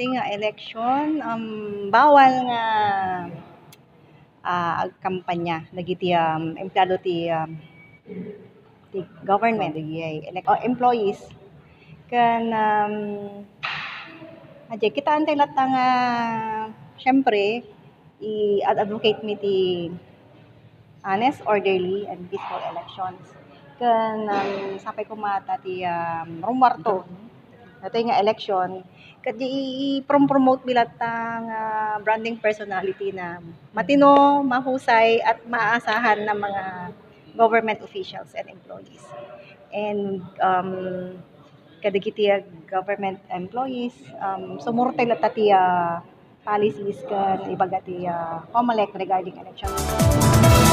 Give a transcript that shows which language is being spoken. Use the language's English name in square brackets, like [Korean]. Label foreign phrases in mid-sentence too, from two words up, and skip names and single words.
[Iloko] election, bawal nga kampanya dagiti empleyado ti [English] government employees [Iloko] ken kitaan tayo latta nga syempre i-advocate mi ti [English] honest, orderly, and peaceful elections. [Iloko] Ken sapay kumata ti rumwarto datoy nga election ket i-promote bilat nga branding personality na [Filipino] matino, mahusay at maaasahan ng mga [English] government officials and employees. [Iloko] And kadagiti [English] government employees [Iloko] sumurtay latta ti policies ken ibaga ti COMELEC [English] regarding election.